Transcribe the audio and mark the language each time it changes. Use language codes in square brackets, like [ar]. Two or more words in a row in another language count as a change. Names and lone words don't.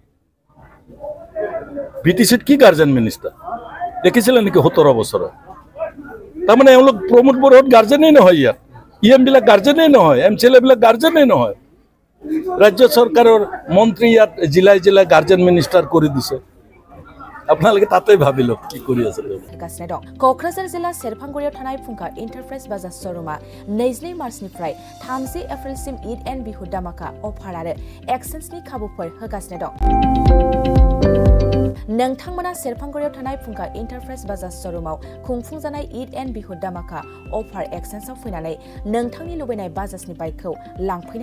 [as] BTCত কি গাৰ্জেন মিনিষ্টাৰ দেখিছিলে নেকি 17 বছৰৰ তাৰমানে এওঁলোক প্ৰমোদ বড়োত গাৰ্জেনেই নহয় ইয়াত EM বিলাক গাৰ্জেনেই নহয় MCL বিলাক গাৰ্জেনেই নহয় ৰাজ্য চৰকাৰৰ মন্ত্ৰী ইয়াত জিলাই গাৰ্জেন মিনিষ্টাৰ কৰি দিছে আপোনালোকে তাতেই ভাবি লওক কি কৰি আছে [brx] क'क्राझार जिल्ला सेरफांगुरियाव थानाय फुंखा इन्टारप्राइज बाजार श'रुमा 22 मार्चनिफ्राय 30 एप्रिलसिम ईद एन्ड बिहु दामाका अफार आरो एक्सेन्सनि खाबुफोर होगासिनो दं नोंथांमोना सेरफांगुरियाव थानाय फुंखा इन्टारप्राइज बाजार श'रुमाव खुंफुंजानाय ईद एन्ड बिहु दामाका अफार एक्सेन्सआव फैनानै नोंथांनि लुबैनाय बाजाजनि बाइकखौ लांफैनो